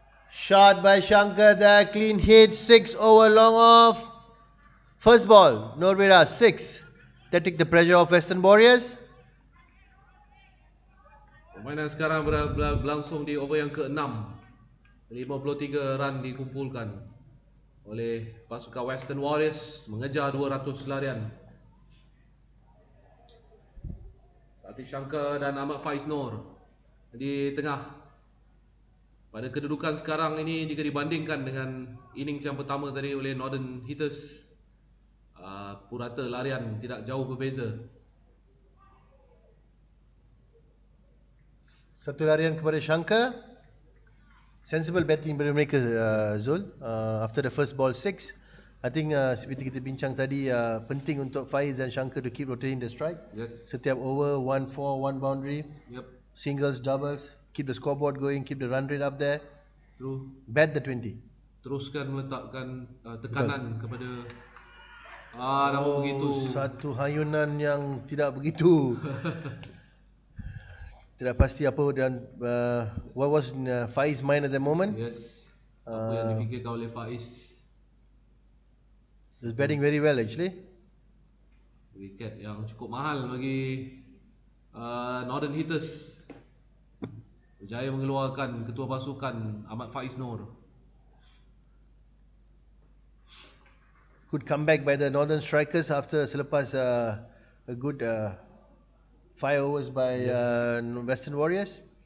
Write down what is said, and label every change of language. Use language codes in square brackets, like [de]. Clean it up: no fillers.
[en] Shot by Shankar there, clean hit, 6 over long off. First ball, Norvira 6. That take the pressure off Western Warriors. [ms] Permainan sekarang berlangsung di over yang ke-6. 53 run dikumpulkan oleh pasukan Western Warriors mengejar 200 larian. Satish Shankar dan Ahmad Faiz Noor di tengah. Pada kedudukan sekarang ini jika dibandingkan dengan innings yang pertama tadi oleh Northern Hitters, purata larian tidak jauh berbeza. Satu larian kepada Shankar. [en] Sensible batting [ms] daripada mereka, Zul. [en] After the first ball 6, I think [ms] seperti kita bincang tadi, penting untuk Faiz dan Shankar [en] to keep rotating the strike. Yes. [ms] Setiap over 1-4, 1 boundary, [en] Yep. singles, doubles, keep the scoreboard going, keep the run rate up there. True. Bat the 20. [ms] Teruskan meletakkan tekanan kepada namun begitu Satu hayunan yang tidak begitu. Tidak pasti apa dan [en] what was in Faiz mind at the moment. [ms] yes, apa yang difikirkan oleh Faiz. [en] He was batting very well actually. [ms] Wiket yang cukup mahal bagi Northern Hitters. Berjaya mengeluarkan ketua pasukan Ahmad Faiz Noor. [en] Good comeback by the Northern Strikers after selepas a good 5 overs by Western Warriors.